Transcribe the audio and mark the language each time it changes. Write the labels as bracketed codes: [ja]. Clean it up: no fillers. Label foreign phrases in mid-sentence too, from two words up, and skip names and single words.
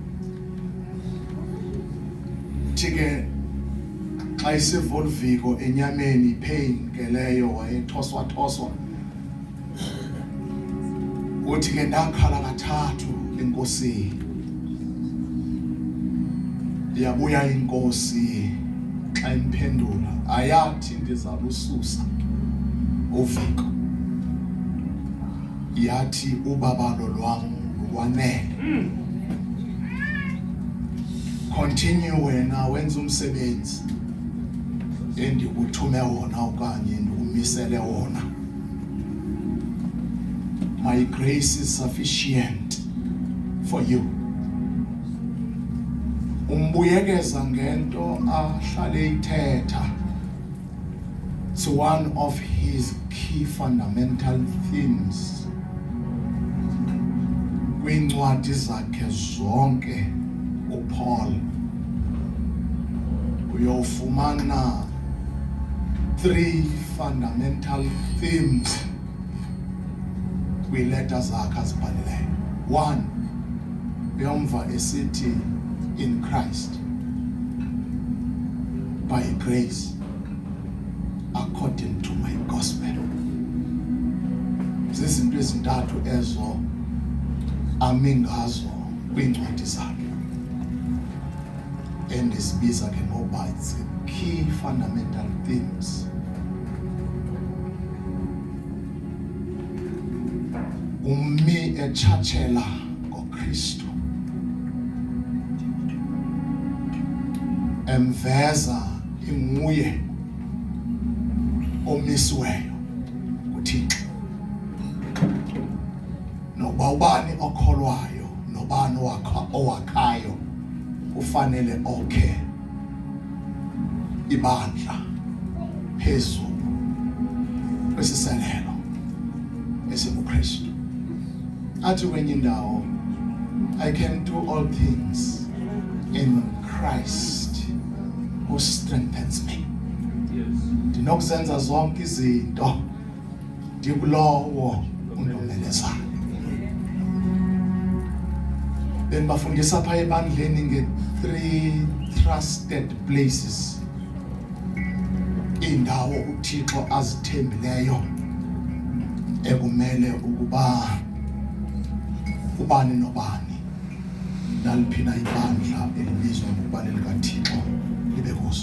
[xh] thike xa isiva uviko enyameni pain ngeleyo wayethoswa uthi ke ndakhala kathathu enkosini yabuya inkosi xa imphendula ayathi ndizalususa uviko yathi ubabalo lwam lwanele. Continue wena wenza umsebenzi endikuthume wona okanye ndikumisele wona. [en] My grace is sufficient for you. [xh] Umbuyekeza ngento ahlale ithetha. [en] It's one of his key fundamental themes. [xh] kwincwadi zakhe zonke uPaul uyofumana 3 [en] fundamental themes [xh] kwiileta zakhe azibhalileyo. [en] 1, [xh] uyamva esithi [en] in Christ, by grace, according to my gospel. [xh] Zizinto ezintathu ezo ami ngazo kwincwadi zakhe, endizibiza ke ngoba [en] it's key fundamental themes. [xh] Umi etshatshela ngoKristu, emveza inguye omisiweyo kuThixo. Noba ubani okholwayo, nobani owakhayo kufanele okhe ibandla phezu kwesiselelo esikuKristu. Athi kwenye indawo, [en] I can do all things in Christ who strengthens me. [xh] Ndinokuzenza zonke izinto ndikulowo undimelezayo. Bendibafundisa apha ebandleni nge-3 [en] trusted places, [xh] indawo uThixo azithembileyo ekumele ukuba ubani nobani naliphina ibandla elibizwa ngokuba lelikaThixo libe kuzo.